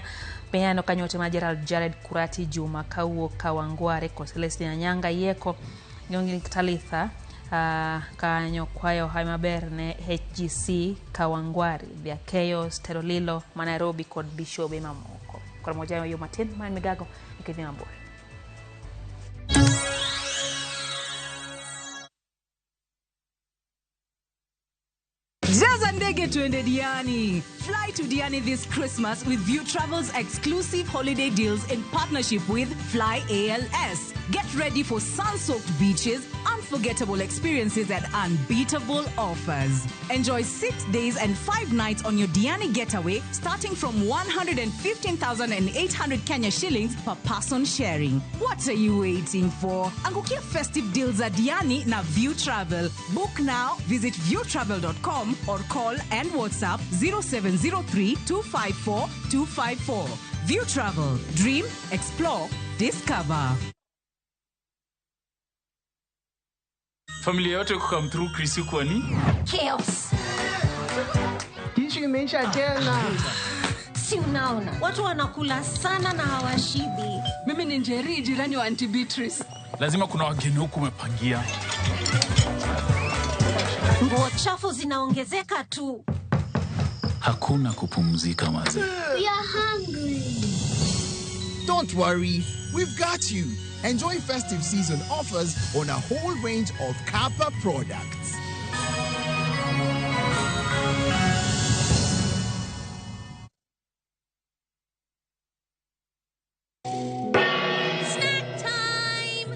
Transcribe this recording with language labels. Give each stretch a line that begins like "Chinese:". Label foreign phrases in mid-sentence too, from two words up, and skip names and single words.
Luo (Kenya and Tanzania): Peyano kanyote ma Gerald Jared Kurati Juma kawuok Kawangware ko Celestina Nyanga Yeko Nyongi Talitha kanyo kwayo hayo maber ne HGC Kawangware vya Chaos Terolilo Nairobi kod Bishobe mamoko. Kwa moja yo matin man migago ikidhi mabore.
Swahili: Jaza ndege tuende Diani.
English: Fly to Diani this Christmas with View Travel's exclusive holiday deals in partnership with Fly ALS. Get ready for sun-soaked beaches, unforgettable experiences and unbeatable offers. Enjoy 6 days and 5 nights on your Diani getaway starting from 115,800 Kenya shillings per person sharing. What are you waiting for? Angukia festive deals at Diani na View Travel. Book now, visit viewtravel.com or call and WhatsApp 0703 254 254. View Travel. Dream, explore, discover.
Swahili: Familia yote
English: come through
Swahili: Chris kwani? Chaos. Kitu imeisha tena. Si unaona. Watu wanakula sana na hawashibi. Mimi ni Njeri, jirani wa Auntie Beatrice. Lazima kuna wageni huku umepangia. Nguo chafu zinaongezeka tu. Hakuna kupumzika maze.
English: We are hungry. Don't worry, we've got you. Enjoy festive season offers on a whole range of Kappa products. Snack time!